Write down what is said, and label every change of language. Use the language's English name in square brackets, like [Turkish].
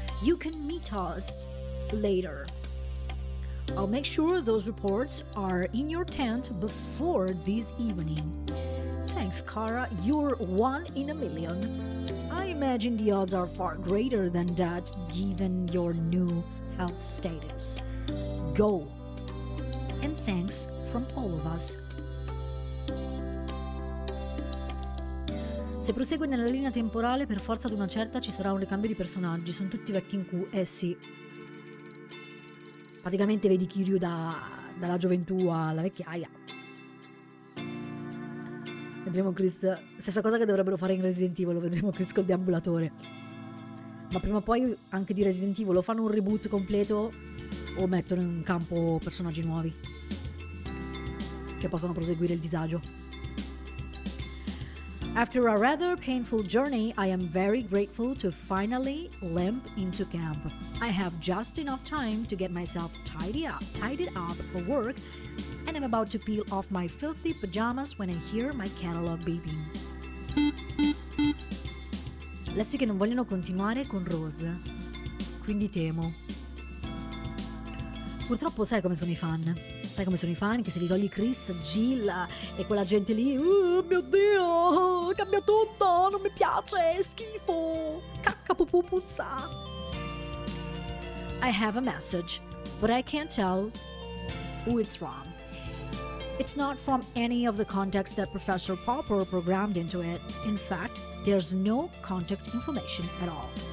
[English] You can meet us later. I'll make sure those reports are in your tent before this evening. Thanks, Kara. You're one in a million. I imagine the odds are far greater than that given your new health status. Go! And thanks from all of us. [Italian] Se prosegue nella linea temporale, per forza ad una certa ci sarà un ricambio di personaggi. Sono tutti vecchi in Q. Sì. Praticamente vedi Kiryu dalla gioventù alla vecchiaia. Vedremo Chris. Stessa cosa che dovrebbero fare in Resident Evil. Vedremo Chris col deambulatore. Ma prima o poi anche di Resident Evil o fanno un reboot completo o mettono in campo personaggi nuovi che possano proseguire il disagio. [English] After a rather painful journey, I am very grateful to finally limp into camp. I have just enough time to get myself tidied up for work, and I'm about to peel off my filthy pajamas when I hear my catalog beeping. [Italian] Lessi che non vogliono continuare con Rose, quindi temo. Purtroppo sai come sono i fan. Sai come sono i fan, che se li togli Chris, Jill e quella gente lì, oh mio Dio, cambia tutto, non mi piace, è schifo, cacca pupù puzza. [English] I have a message, but I can't tell who it's from. It's not from any of the contacts that Professor Popper programmed into it. In fact, there's no contact information at all.